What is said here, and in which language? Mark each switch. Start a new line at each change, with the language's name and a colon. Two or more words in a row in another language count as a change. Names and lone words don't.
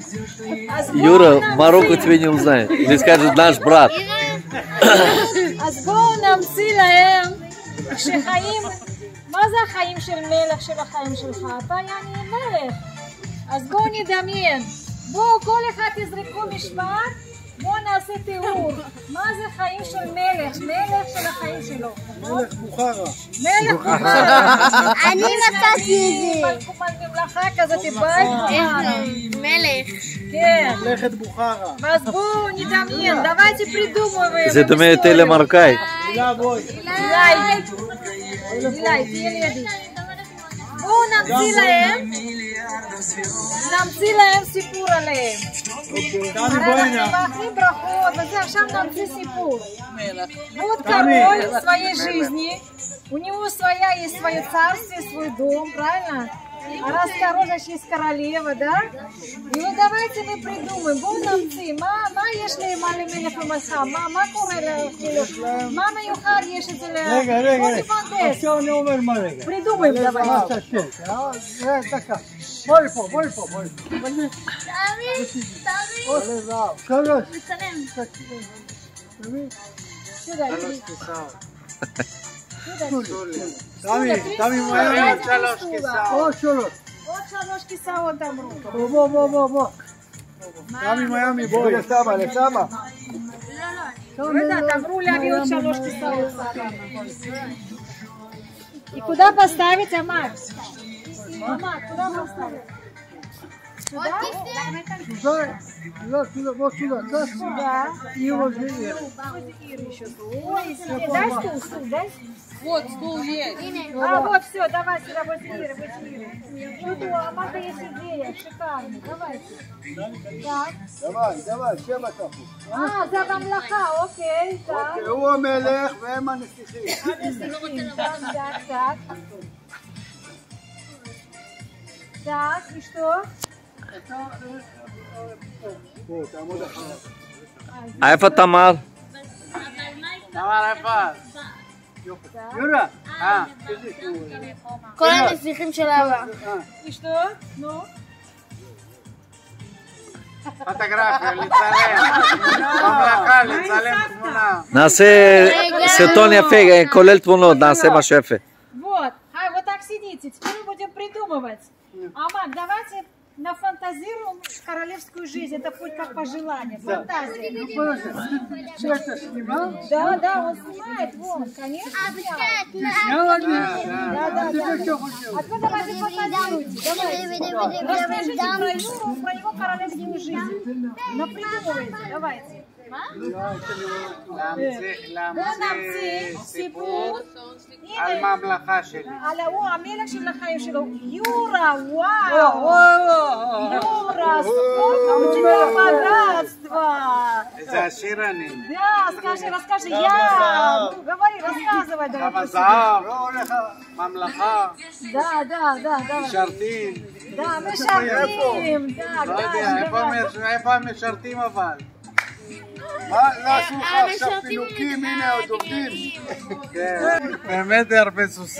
Russian: Юра, Марокко тебя не узнает. Или скажет наш брат.
Hebrew: אז בואו נמציא להם שחיים, מה זה החיים של מלך של החיים שלך? אתה יעני מלך. אז בואו נדמיין, בואו כל אחד תזרקו משפט, בואו נעשה תיאור. מה זה חיים של מלך? מלך של החיים שלו. מלך בוכרה. מלך בוכרה. אני נתתי את זה. ממלכה כזאת בית. מלך. כן. מלכת בוכרה. אז בואו נדמיין,
Russian: давайте придумываем.
Hebrew: זה דומה יותר למרוקאי. הילה בואי. אילי, תהיה לידי. בואו נמציא להם סיפור עליהם. הרי אנחנו מאחלים ברכות וזה, עכשיו נמציא סיפור.
Russian: Вот король в своей жизни, у него есть свое царствие, свой дом, правильно? А раз король, значит есть королева, да? И вот давайте мы придумаем,
Hebrew: בואו נמציא, מה יש למלך ומלכה? מה קורה לחילוק? מה מיוחד יש אצל... רגע. בואו נפנטז. עכשיו אני אומר מה רגע.
Russian: придумаем давай.
Hebrew: דקה. בואי פה. שלוש.
Russian: Сюда,
Hebrew: תמי מהר. עוד שלוש. עוד 3 כיסאות אמרו. בוא. תמי מיאמי, בואי. לסבא. לא יודעת, אמרו להביא עוד 3 כיסאות.
Russian: И куда поставить, Амат? Амат, куда поставить? Сюда? Вот сюда. Сюда. И вот здесь. Ира еще тут. Ой, дай стул, дай. Вот, стул есть. А, вот все, давай сюда, возле Иры. Вот у Амата есть идея, шикарная, давайте. Так. давай,
Hebrew: שם אתה פה. זה בממלכה, אוקיי, так. הוא המלך והם הנסיכים.
Russian: Так, и что?
Hebrew: פה, תעמוד אחריו. איפה תמר? תמר איפה? יורה. כל הנסיכים של אבא.
Russian: И что? Ну?
Hebrew: פוטוגרפיה, לצלם. ממלכה, לצלם תמונה. נעשה סרטון יפה, כולל תמונות, נעשה משהו יפה.
Russian: Вот, вот так сидите, теперь мы будем придумывать. Амат, давайте нафантазируем королевскую жизнь, это хоть как пожелание, фантазия. Все это снимал? Да, он снимает, вон, конечно. Сняла не? Да. А теперь давайте фантазируйте, давайте. Расскажите про его королевскую жизнь. Напридумывайте, давайте.
Hebrew: להמציא סיפור על ממלכה שלי. על ההוא, המלך של החיים שלו, יורה, וואו, יורה,
Russian: сколько богатства.
Hebrew: איזה עשיר אני.
Russian: Да, расскажи, я, ну, говори, рассказывай, давай.
Hebrew: כמה זהב, ממלכה,
Russian: Да,
Hebrew: משרתים. да, משרתים, לא יודע, איפה המשרתים אבל? לא עשו לך עכשיו פינוקים, הנה עוד עובדים. באמת הרבה סוסים.